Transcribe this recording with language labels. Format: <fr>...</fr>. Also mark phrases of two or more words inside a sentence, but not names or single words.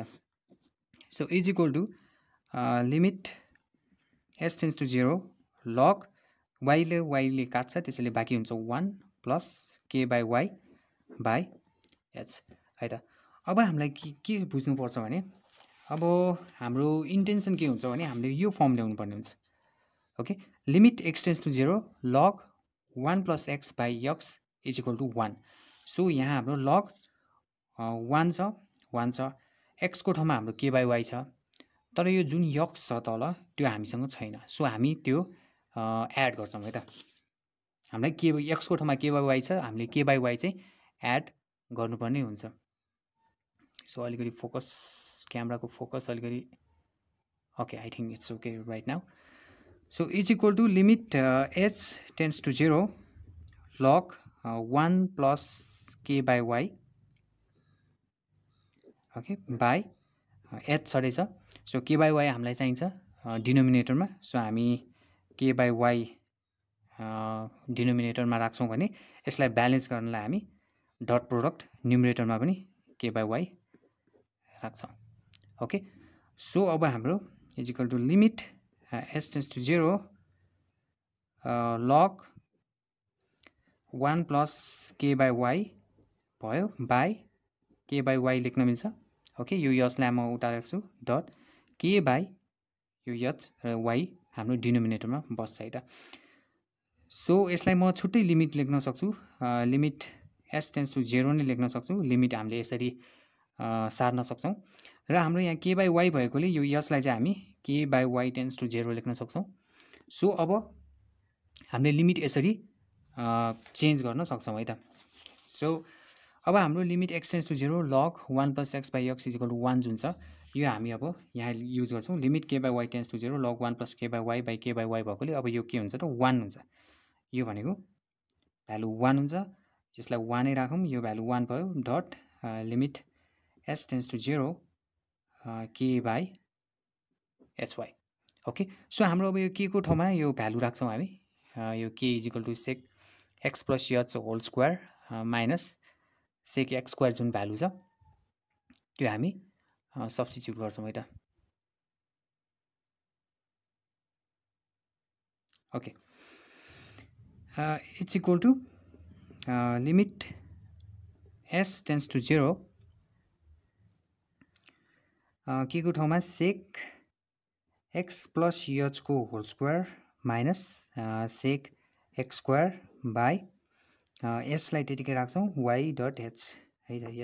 <en>so is equal to limit s tends to 0 log y</en> <ne>ले काट्छ त्यसैले बाँकी हुन्छ</ne> <en>1 plus k by y by h</en> <ne>है त। अब हामीलाई के बुझ्नुपर्छ भने अब हाम्रो इन्टेन्सन के हुन्छ भने हामीले यो फर्म ल्याउनु पर्ने हुन्छ।</ne> <en>okay, limit x tends to 0 log 1 plus x by x is equal to 1.</en> <ne>सो यहाँ हाम्रो log 1 छ x को ठाउँमा हाम्रो</ne> <en>k by y</en> <ne>छ, तर यो जुन x छ तल त्यो हामीसँग छैन। सो हामी त्यो एड गर्छौँ है त। हामीलाई k x को ठाउँमा</ne> <en>k by y</en> <ne>छ, हामीले</ne> <en>k by y</en> <ne>चाहिँ एड गर्नुपर्ने हुन्छ। सो अलिकति फोकस क्यामेराको फोकस अलिकति</ne> <en>okay, I think it's okay right now. so is equal to limit h tends to 0 log 1 plus k by y okay by h छँदैछ।</en> <ne>सो</ne> <en>k by y</en> <ne>हामीलाई चाहिन्छ डिनोमिनेटरमा, सो हामी</ne> <en>k by y</en> <ne>डिनोमिनेटरमा राख्छौँ भने यसलाई ब्यालेन्स गर्नलाई हामी</ne> <en>dot product numeratorमा</en> <ne>पनि</ne> <en>k by y</en> <ne>राख्छौँ।</ne> <en>okay, so</en> <ne>अब हाम्रो</ne> <en>is equal to limit s tends to 0 log 1 plus k by y</en> <ne>भयो</ne> <en>by k by y</en> <ne>लेख्न मिल्छ। ओके, यो यसलाई म उता राख्छु</ne> <en>dot k by</en> <ne>यो h र y हाम्रो डिनोमिनेटरमा बस्छ है त। सो यसलाई म छुट्टै लिमिट लेख्न सक्छु,</ne> <en>limit s tends to 0</en> <ne>नै लेख्न सक्छु, लिमिट हामीले यसरी सार्न सक्छौँ र हाम्रो यहाँ</ne> <en>k by y</en> <ne>भएकोले यो यसलाई चाहिँ हामी</ne> <en>k by y tends to 0</en> <ne>लेख्न सक्छौँ। सो अब हामीले लिमिट यसरी चेन्ज गर्न सक्छौँ है त।</ne> <en>so अब हाम्रो limit x tends to 0 log 1 plus x by x is equal to 1</en> <ne>जुन छ यो हामी अब यहाँ युज गर्छौँ</ne> <en>limit k by y tends to 0 log 1 plus k by y by k by y बाई k बाई y</en> <ne>भएकोले अब यो के हुन्छ त 1 हुन्छ। यो भनेको भ्यालु 1 हुन्छ, यसलाई 1 नै राखौँ, यो भ्यालु 1 भयो</ne> <en>dot limit s tends to 0 k by hy.</en> <ne>ओके, सो हाम्रो अब यो k को ठाउँमा यो भ्यालु राख्छौँ हामी, यो</ne> <en>k is equal to sec x plus h whole square minus sec x square</en> <ne>जुन भ्यालु छ त्यो हामी सब्स्टिट्युट गर्छौँ है त।</ne> <en>okay, it's equal to limit s tends to 0</en> <ne>के को ठाउँमा</ne> <en>sec x plus h को whole square minus sec x square by</en> <ne>यसलाई त्यतिकै राख्छौँ</ne> <en>y dot h</en> <ne>है त।</ne>